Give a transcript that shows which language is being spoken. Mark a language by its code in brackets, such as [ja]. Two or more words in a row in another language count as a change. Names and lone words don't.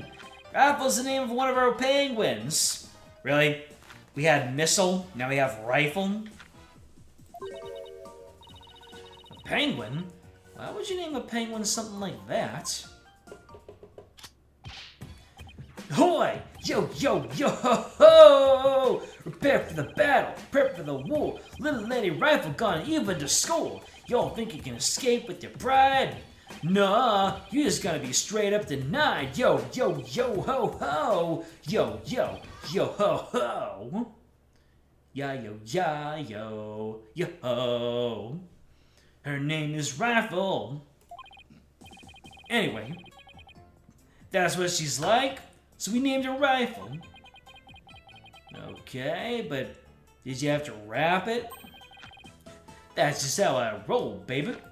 [en] Rifle's the name of one of our penguins. Really? We had missile, now we have rifle? A penguin? Why would you name a penguin something like that? Hoy! Yo, yo, yo, ho, ho! Prepare for the battle, prepare for the war. Little lady rifle gone even to school. Y'all think you can escape with your pride? Nah, you just gotta be straight up denied. Yo, yo, yo, ho, ho! Yo, yo, yo, ho, ho! Ya, yo, ya, yo, yo, ho! Her name is Rifle. Anyway, that's what she's like, so we named her Rifle. Okay, but did you have to wrap it? That's just how I roll, baby.